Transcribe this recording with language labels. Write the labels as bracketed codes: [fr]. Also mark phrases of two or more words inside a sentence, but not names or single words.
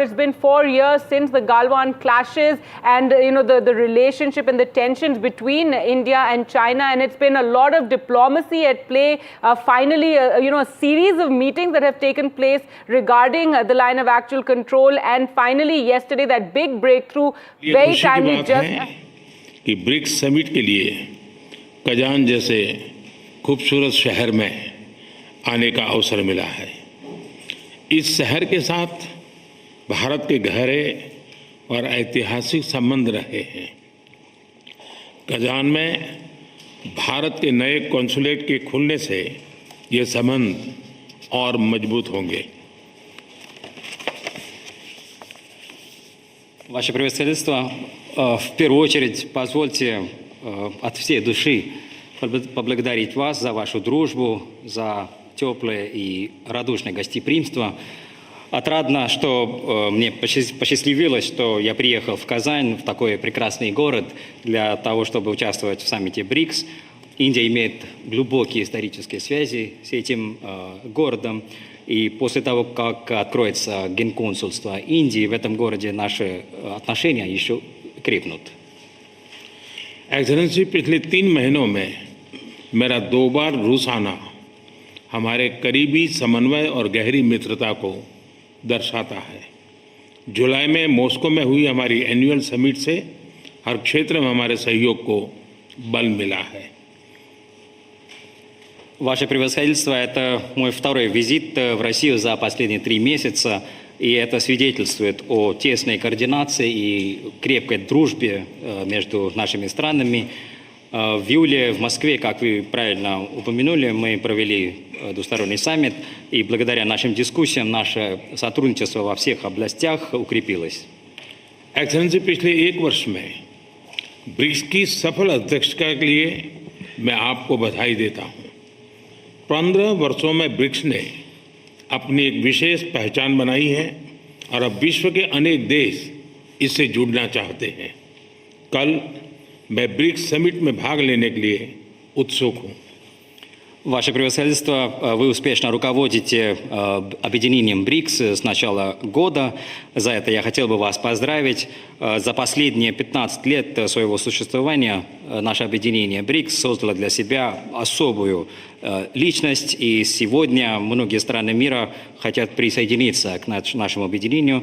[en] It's been 4 years since the Galwan clashes and, the relationship and the tensions between India and China. And it's been a lot of diplomacy at play. Finally, a series of meetings that have taken place regarding the line of actual control. And finally, yesterday, that big breakthrough, very timely. [hi] कि ब्रिक्स समिट के लिए कजान जैसे खूबसूरत शहर में आने का अवसर मिला है। इस शहर के साथ भारत के गहरे और ऐतिहासिक संबंध रहे हैं। कजान में भारत के नए कॉन्सुलेट के खुलने से ये संबंध और मजबूत होंगे। [ru] Ваше Превосходительство, в первую очередь позвольте от всей души поблагодарить вас за вашу дружбу, за теплое и радушное гостеприимство. Отрадно, что мне посчастливилось, что я приехал в Казань, в такой прекрасный город, для того, чтобы участвовать в саммите БРИКС. Индия имеет глубокие исторические связи с этим городом. И после того, как откроется генконсульство Индии, в этом городе наши отношения еще крепнут. [hi] एक्सेलेंसी, पिछले 3 महीनों में मेरा 2 बार रूस आना हमारे करीबी समन्वय और गहरी मित्रता को दर्शाता है। जुलाई में मॉस्को में हुई हमारी [en] annual summit [hi] से हर क्षेत्र में हमारे सहयोग को बल मिला है। [ru] Ваше Превосходительство, это мой второй визит в Россию за последние 3 месяца, и это свидетельствует о тесной координации и крепкой дружбе между нашими странами. В июле в Москве, как вы правильно упомянули, мы провели двусторонний саммит, и благодаря нашим дискуссиям наше сотрудничество во всех областях укрепилось. [hi] एक्सेलेंसी, पिछले 1 वर्ष में ब्रिक्स की सफल अध्यक्षता के लिए मैं आपको बधाई देता हूँ। 15 वर्षों में ब्रिक्स ने अपनी एक विशेष पहचान बनाई है और अब विश्व के अनेक देश इससे जुड़ना चाहते हैं। कल मैं ब्रिक्स समिट में भाग लेने के लिए उत्सुक हूँ। [ru] Ваше Превосходительство, вы успешно руководите объединением БРИКС с начала года. За это я хотел бы вас поздравить. За последние 15 лет своего существования наше объединение БРИКС создало для себя особую личность, и сегодня многие страны мира хотят присоединиться к нашему объединению.